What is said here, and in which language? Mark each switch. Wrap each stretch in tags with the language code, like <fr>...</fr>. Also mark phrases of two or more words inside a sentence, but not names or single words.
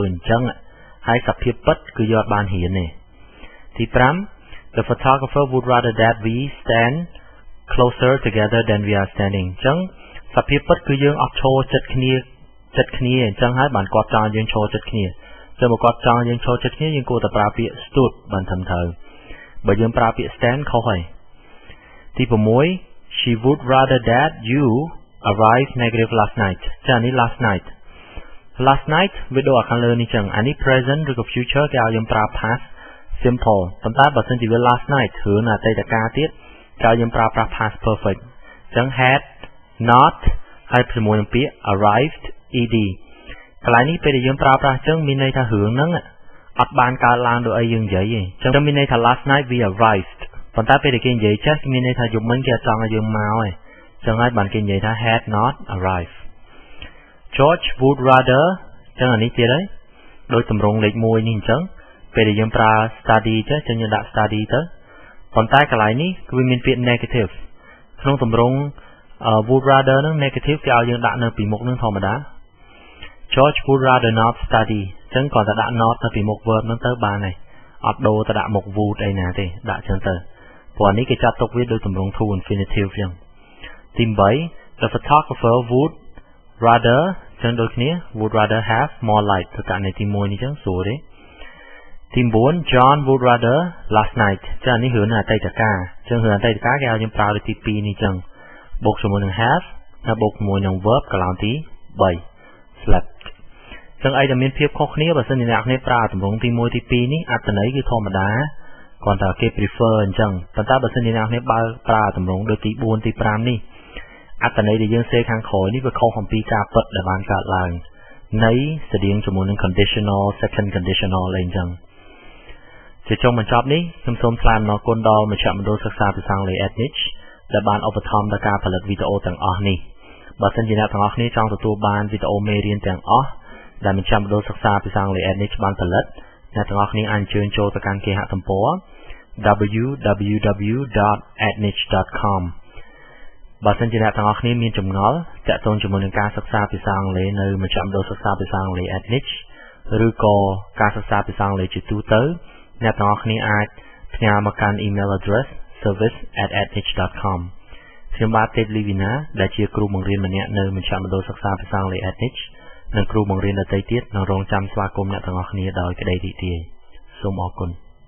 <km>អញ្ចឹងហើយសភាពពិតគឺយើងអត់បានរៀនទេទី5</km> <en>The photographer would rather that we stand closer together than we are standing</en> <km>អញ្ចឹងសភាពពិតគឺយើងអត់ឈរជិតគ្នាអញ្ចឹង ហើយបានគាត់ចង់ឲ្យយើងឈរជិតគ្នាចឹងបើគាត់ចង់យើងឈរជិតគ្នាយើងគួរតែប្រើពាក្យ stood បានត្រឹមត្រូវបើយើងប្រើពាក្យ stand ខុស ហើយទី6</km> <en>She would rather that you arrive negative last night</en> <km>ចានេះ</km> <en>last night</en> <km>វាដូចខាងលើនេះចឹង អានេះ present ឬក៏ future គេឲ្យយើងប្រើ</km> <en>past simple</en> <km>ប៉ុន្តែបើសិនជាវា</km> <en>last night</en> <km>ឬនៅអតីតកាលទៀតគេឲ្យយើងប្រើប្រាស់</km> <en>past perfect</en> <km>ចឹង</km> <en>had not</en> <km>ហើយជាមួយនឹងពាក្យ arrived edកន្លែងនេះពេលដែលយើងប្រើប្រាស់ចឹងមានន័យថារឿងហ្នឹងអត់បានកើតឡើងដោយអីយើងនិយាយទេចឹងមានន័យថា</km> <en>last night we arrived</en> <km>ប៉ុន្តែពេលដែលគេនិយាយចេះមានន័យថាយប់មិញគេអត់ចង់ឲ្យយើងមកទេ ចឹងហើយបានគេនិយាយថា</km> <en>had not arrived George would rather</en> <km>ចឹងអានេះទៀតហើយដោយទម្រង់លេខ1នេះអញ្ចឹងពេលដែលយើងប្រើ study ចឹងយើងដាក់ study ទៅប៉ុន្តែកន្លែងនេះគឺមានពាក្យ negative ក្នុងទម្រង់</km> <en>would rather</en> <km>នឹង negative គេឲ្យយើងដាក់នៅពីមុខនឹងធម្មតា</km> <en>George would rather not study</en> <km>ចឹងគាត់តែដាក់ not នៅពីមុខ verb នឹងទៅបានហើយអត់ដូរទៅដាក់មុខ would អីណាទេដាក់ចឹងទៅព្រោះនេះគេចាត់ទុកវាដោយ ទម្រង់</km> <en>to infinitive</en> <km>ចឹងទី8</km> <en>the photographer would rather</en> <km>ចឹងដូចគ្នា</km> <en>would rather have more light</en> <km>ទៅកាន់នៃទី1នេះចឹងស្រួលទេទី9</km> <en>John would rather last night</en> <km>ចឹងនេះរឿងអតីតកាលចឹងរឿងអតីតកាលគេឲ្យយើងប្រើលើទី2នេះចឹងបូកជាមួយនឹង have ហើយបូកជាមួយនឹង verb កន្លងទី3 slept ចឹងអី ដែលមានភាពខុសគ្នាបើសិនជាអ្នកគ្នាប្រើទម្រង់ទី1ទី2នេះអត្ថន័យគឺធម្មតាគ្រាន់តែគេ prefer អញ្ចឹងប៉ុន្តែបើសិនជាអ្នកគ្នាបើប្រើទ ម្រង់ដូចទី4ទី5នេះអត្ថន័យដែលយើងសេខាងក្រោយនេះវាខុសអំពីការពិតដែលបានកើតឡើងនៃស្តៀងជាមួយនឹង</km> <en>conditional second conditional</en> <km>អីអញ្ចឹងជាចុងបញ្ចប់នេះខ្ញុំសូមថ្លែងអំណរគុណដល់មជ្ឈមណ្ឌលសិក្សាភាសាអង់គ្លេស Ednich ដែលបានឧបត្ថម្ភដល់ការផលិតវីដេអូទាំងអស់នេះបើសិនជាអ្នកទាំងអស់គ្នាចង់ទទួលបានវីដេអូមេរៀនទាំងអស់ដែលមជ្ឈមណ្ឌលសិក្សាភាសាអង់គ្លេស Ednich បានផលិតអ្នកទាំងអស់គ្នាអាចអញ្ជើញចូលទៅកាន់គេហទំព័រ www.ednich.com បើសិនជាអ្នកទាំងអស់គ្នាមានចម្ងល់ទាក់ទងជាមួយនឹងការសិក្សាភាសាអង់គ្លេសនៅមជ្ឈមណ្ឌលសិក្សាភាសាអង់គ្លេស Ednich ឬក៏ការសិក្សាភាសាអង់គ្លេសជាទូទៅអ្នកទាំងអស់គ្នាអាចផ្ញើមកកាន់</km> <en>email address</en> <km>service@ednich.com ខ្ញុំបាទទេពលីវីណាដែលជាគ្រូបង្រៀនម្នាក់នៅមជ្ឈមណ្ឌលសិក្សាភាសាអង់គ្លេស Ednich និងគ្រូបង្រៀនដទៃទៀតនឹងរងចាំស្វាគមន៍អ្នកទាំងអស់គ្នាដោយក្តីរីករាយសូមអរគុណ</km>